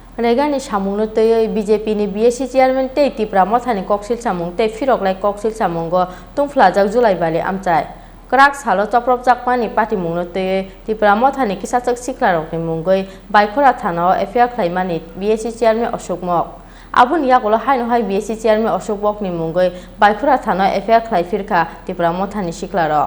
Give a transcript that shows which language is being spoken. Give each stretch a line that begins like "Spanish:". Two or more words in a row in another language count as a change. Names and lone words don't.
Turkic languages: रेगानि सामुंनो तै बीजेपी नि
English: BAC chairman
Turkic languages: तै Tipra Mothani koksil samung tei firoklai koksil samungo tungflajak Julaibari amchai Krak salo choprop jakmani party mungno tei Tipra Mothani kisachak siklarokni mungoi Khorang thanao FIR khlaimani
English: BAC chairman
Turkic languages: Ashok Mok Abun yagulo haino hai
English: BAC chairman
Turkic languages: Ashok Mok ni mungoi Khorang thanao FIR khlaifirkha Tipra Mothani siklarok